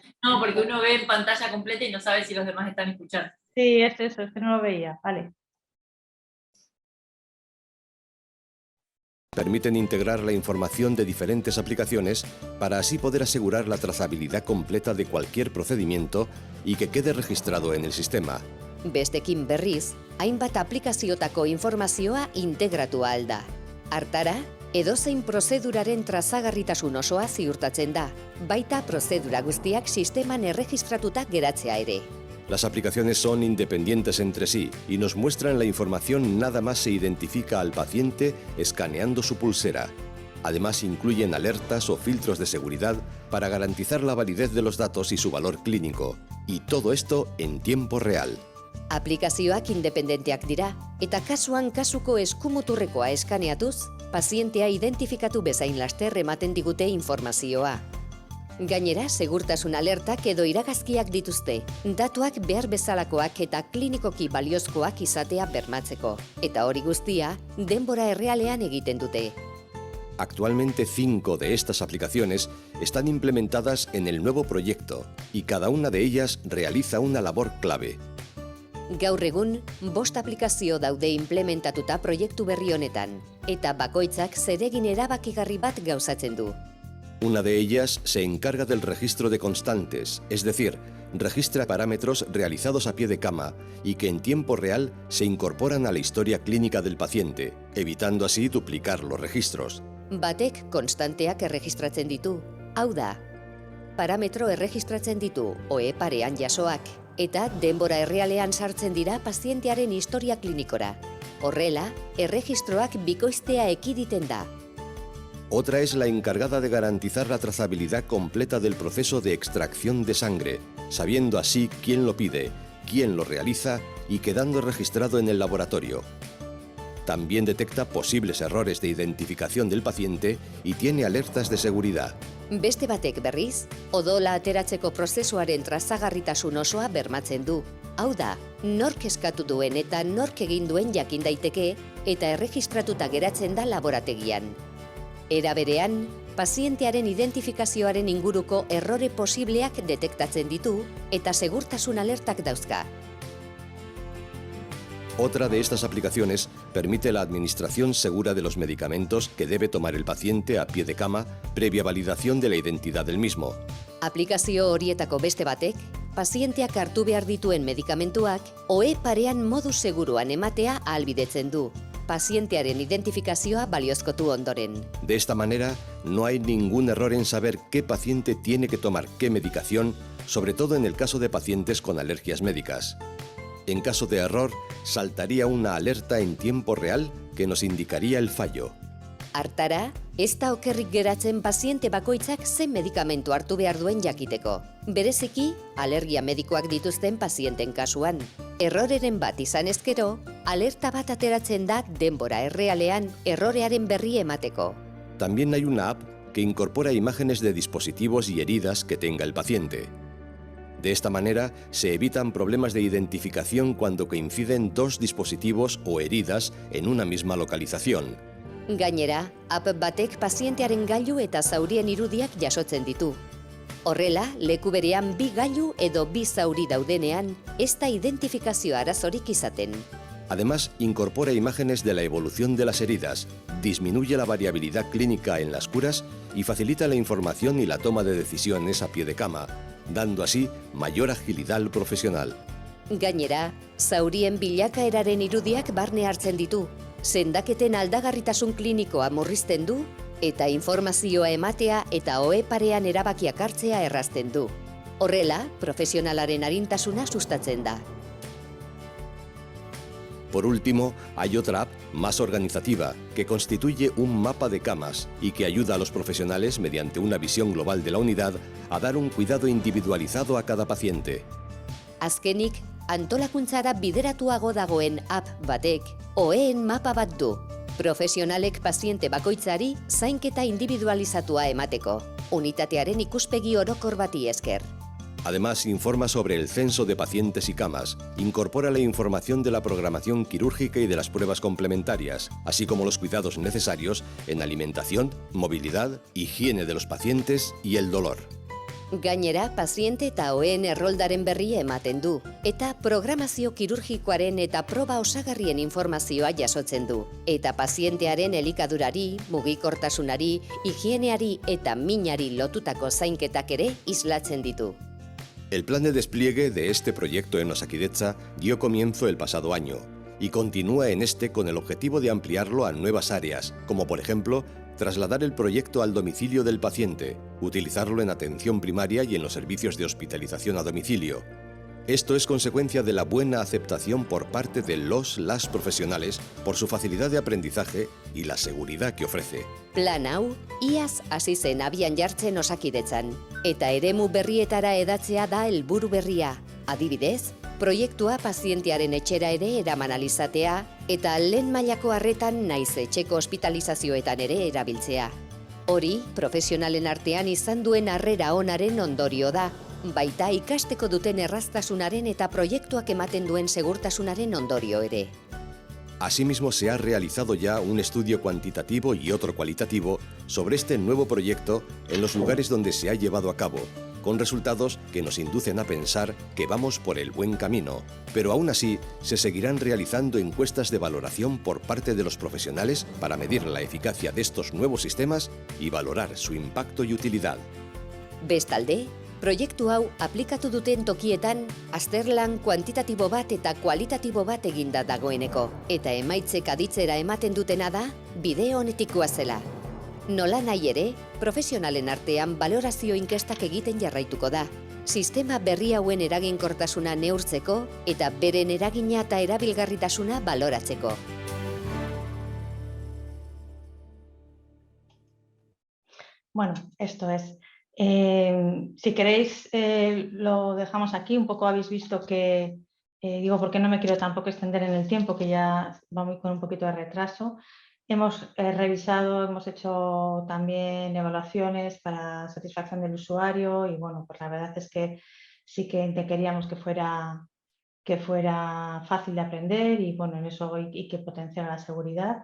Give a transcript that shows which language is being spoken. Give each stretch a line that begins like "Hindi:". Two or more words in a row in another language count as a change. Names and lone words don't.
Spanish: No, porque uno ve en pantalla completa y no sabe si los demás están escuchando. Sí, es eso, es que no lo veía. Vale. Permiten integrar la información de diferentes aplicaciones para así poder asegurar la trazabilidad completa de cualquier procedimiento y que quede registrado en el sistema.
Basque: Bestekin berriz, hainbat aplikaziotako informazioa integratu ahal da. Hartara, edozein prozeduraren trazagarritasun osoa ziurtatzen da, baita prozedura guztiak sisteman erregistratuta geratzea ere.
Spanish: Las aplicaciones son independientes entre sí y nos muestran la información nada más se identifica al paciente escaneando su pulsera. Además, incluyen alertas o filtros de seguridad para garantizar la validez de los datos y su valor clínico. Y todo esto en tiempo real.
Basque: Aplikazioak independenteak dira, eta kasuan kasuko eskumuturrekoa eskaneatuz, pazientea identifikatu bezain laster ematen digute informazioa. Gainera, segurtasun alertak edo iragazkiak dituzte, datuak behar bezalakoak eta klinikoki baliozkoak izatea bermatzeko. Eta hori guztia, denbora errealean egiten dute.
Spanish: Actualmente 5 de estas aplicaciones están implementadas en el nuevo proyecto y cada una de ellas realiza una labor clave.
Basque: Gaur egun, 5 aplikazio daude implementatuta proiektu berri honetan, eta bakoitzak zeregin erabakigarri bat gauzatzen du.
Spanish: Una de ellas se encarga del registro de constantes, es decir, registra parámetros realizados a pie de cama y que en tiempo real se incorporan a la historia clínica del paciente, evitando así duplicar los registros.
Basque: Batek konstanteak erregistratzen ditu, hau da, parametro erregistratzen ditu, OE parean jasoak, eta denbora errealean sartzen dira pazientearen historia klinikora. Horrela, erregistroak bikoiztea ekiditen da.
Spanish: Otra es la encargada de garantizar la trazabilidad completa del proceso de extracción de sangre, sabiendo así quién lo pide, quién lo realiza y quedando registrado en el laboratorio. También detecta posibles errores de identificación del paciente y tiene alertas de seguridad.
Basque: Beste batek berriz, odola ateratzeko prozesuaren trazagarritasun osoa bermatzen du. Hau da, nork eskatu duen eta nork egin duen jakin daiteke eta erregistratuta geratzen da laborategian. Era berean, pazientearen identifikazioaren inguruko errore posibleak detektatzen ditu eta segurtasun alertak dauzka.
Spanish: Otra de estas aplicaciones permite la administración segura de los medicamentos que debe tomar el paciente a pie de cama previa validación de la identidad del mismo.
Basque: Aplikazio horietako beste batek, pazienteak hartu behar dituen medikamentuak OE parean modu seguruan ematea ahalbidetzen du. Pazientearen identifikazioa baliozkotu ondoren.
Spanish: De esta manera, no hay ningún error en saber qué paciente tiene que tomar qué medicación, sobre todo en el caso de pacientes con alergias médicas. En caso de error, saltaría una alerta en tiempo real que nos indicaría el fallo.
Basque: Hartara, ez da okerrik geratzen paziente bakoitzak zen medikamentu hartu behar duen jakiteko. Bereziki, alergia medikoak dituzten pazienten kasuan. Erroreren bat izan ezkero, alerta bat ateratzen da denbora errealean errorearen berri emateko.
Spanish: También hay una app que incorpora imágenes de dispositivos y heridas que tenga el paciente. De esta manera, se evitan problemas de identificación cuando coinciden dos dispositivos o heridas en una misma localización.
Basque: Gainera, app batek pazientearen gailu eta zaurien irudiak jasotzen ditu. Horrela, leku berean bi gailu edo bi zauri daudenean, ez da identifikazio arazorik izaten.
Spanish: Además, incorpora imágenes de la evolución de las heridas, disminuye la variabilidad clínica en las curas y facilita la información y la toma de decisiones a pie de cama, dando así mayor agilidad al profesional.
Basque: Gainera, zaurien bilakaeraren irudiak barne hartzen ditu, sendaketen aldagarritasun klinikoa murrizten du, eta informazioa ematea eta ohe parean erabakiak hartzea errazten du. Horrela, profesionalaren arintasuna sustatzen da.
Spanish: Por último, hay otra app más organizativa que constituye un mapa de camas y que ayuda a los profesionales, mediante una visión global de la unidad, a dar un cuidado individualizado a cada paciente.
Basque: Azkenik, antolakuntzara bideratuago dagoen app batek, oheen mapa bat du. Profesionalek paziente bakoitzari zainketa individualizatua emateko, unitatearen ikuspegi orokor bati esker.
Spanish: Además, informa sobre el censo de pacientes y camas, incorpora la información de la programación quirúrgica y de las pruebas complementarias, así como los cuidados necesarios en alimentación, movilidad, higiene de los pacientes y el dolor.
Basque: Gainera, paziente eta oheen erroldaren berri ematen du, eta programazio kirurgikoaren eta proba osagarrien informazioa jasotzen du, eta pazientearen elikadurari, mugikortasunari, higieneari eta minari lotutako zainketak ere islatzen ditu.
Spanish: El plan de despliegue de este proyecto en Osakidetza dio comienzo el pasado año y continúa en este con el objetivo de ampliarlo a nuevas áreas, como por ejemplo, trasladar el proyecto al domicilio del paciente, utilizarlo en atención primaria y en los servicios de hospitalización a domicilio. Esto es consecuencia de la buena aceptación por parte de las profesionales por su facilidad de aprendizaje y la seguridad que ofrece.
Basque: Plan hau, iaz hasi zen abian jartzen Osakidetzan, eta eremu berrietara edatzea da helburu berria. Adibidez, proiektua pazientearen etxera ere eraman alizatea, eta lehen mailako arretan naiz etxeko hospitalizazioetan ere erabiltzea. Hori, profesionalen artean izan duen harrera onaren ondorio da, baita ikasteko duten erraztasunaren eta proiektuak ematen duen segurtasunaren ondorio ere.
Spanish: Asimismo, se ha realizado ya un estudio cuantitativo y otro cualitativo sobre este nuevo proyecto en los lugares donde se ha llevado a cabo, con resultados que nos inducen a pensar que vamos por el buen camino, pero aún así se seguirán realizando encuestas de valoración por parte de los profesionales para medir la eficacia de estos nuevos sistemas y valorar su impacto y utilidad.
Basque: Bestalde, proiektu hau aplikatu duten tokietan azterlan kuantitatibo bat eta kualitatibo bat eginda dagoeneko, eta emaitzek aditzera ematen dutena da bide honetikoa zela. Nola nahi ere, profesionalen artean balorazio inkestak egiten jarraituko da, sistema berri hauen eraginkortasuna neurtzeko eta beren eragina eta erabilgarritasuna baloratzeko.
Spanish: Bueno, esto es. Si queréis, lo dejamos aquí. Un poco habéis visto que, digo, porque no me quiero tampoco extender en el tiempo, que ya vamos con un poquito de retraso. Hemos revisado, hemos hecho también evaluaciones para satisfacción del usuario y bueno, pues la verdad es que sí que queríamos que fuera fácil de aprender y bueno, en eso y que potenciara la seguridad.